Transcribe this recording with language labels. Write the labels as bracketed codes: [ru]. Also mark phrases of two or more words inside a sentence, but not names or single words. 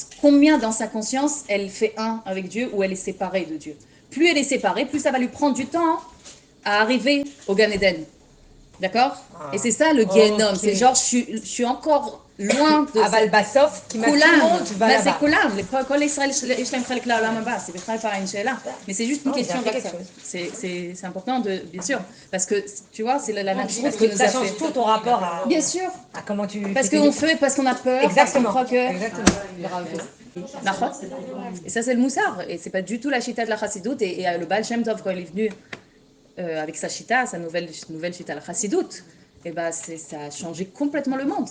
[fr] Combien dans sa conscience, elle fait un avec Dieu ou elle est séparée de Dieu. Plus elle est séparée, plus ça va lui prendre du temps à arriver au Gan Eden. D'accord? Et c'est ça le Gehinnom, c'est genre, je suis encore loin de... [he] אבל בסוף, [fr] qui m'a tout le monde va Là, là-bas. c'est [he] כולם. כל ישראל, יש להם חלק לעולם הבא. [fr] C'est בכלל pas une שאלה. Mais c'est juste une question j'ai appris comme ça. quelque chose. C'est important, bien sûr. Parce que, tu vois, c'est la nature Parce qui que nous a ça change fait. tout ton rapport à Bien sûr. comment tu... Parce qu'on fait, parce qu'on a peur, Exactement. parce qu'on croit que... Exactement. Bravo. D'accord. Et ça, c'est le moussard. Et c'est pas du tout la chita de la chassidoute. Et le Baal Shem Tov, quand il est venu avec sa chita, sa nouvelle chita, la chassidoute, et ben ça a changé complètement le monde.